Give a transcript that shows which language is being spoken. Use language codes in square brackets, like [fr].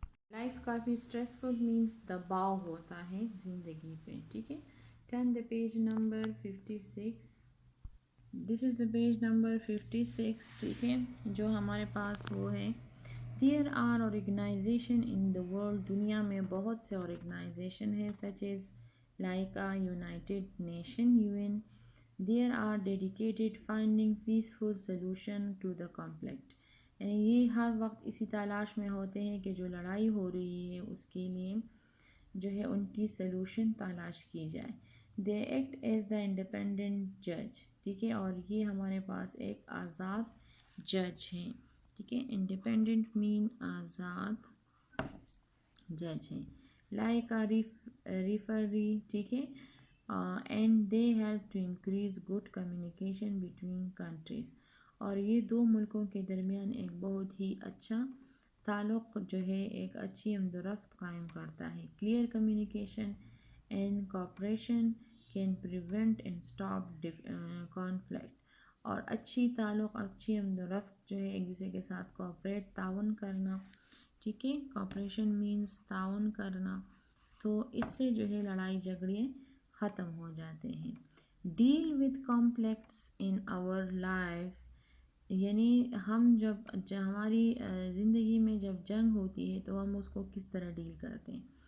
[ur] Life کافی stressful means دباؤ ہوتا ہے زندگی پہ. ٹھیک ہے, [en] Turn the page number 56. This is the page number 56. [ur] ٹھیک ہے, جو ہمارے پاس وہ ہے. [en] There are organization in the world. [ur] دنیا میں بہت سے organization ہیں, [en] such as like a United Nation UN. There are dedicated finding peaceful solution to the conflict. [ur] یعنی یہ ہر وقت اسی تلاش میں ہوتے ہیں کہ جو لڑائی ہو رہی ہے اس کے لیے جو ہے ان کی سلوشن تلاش کی جائے. [en] They act as the independent judge. [ur] ٹھیک ہے, اور یہ ہمارے پاس ایک آزاد جج ہیں. ٹھیک ہے, انڈیپینڈنٹ مین آزاد جج ہیں. [en] Like referee. ٹھیک ہے, and they help to increase good communication between countries. [ur] اور یہ دو ملکوں کے درمیان ایک بہت ہی اچھا تعلق جو ہے, ایک اچھی آمد و رفت قائم کرتا ہے. [en] Clear communication and cooperation can prevent and stop conflict. [ur] اور اچھی تعلق، اچھی آمد و رفت جو ہے ایک دوسرے کے ساتھ کوآپریٹ تعاون کرنا، ٹھیک ہے، کوآپریشن مینس تعاون کرنا، تو اس سے جو ہے لڑائی جھگڑے ختم ہو جاتے ہیں. [en] deal with complex in our lives, [ur] یعنی ہم جب ہماری زندگی میں جب جنگ ہوتی ہے تو ہم اس کو کس طرح ڈیل کرتے ہیں.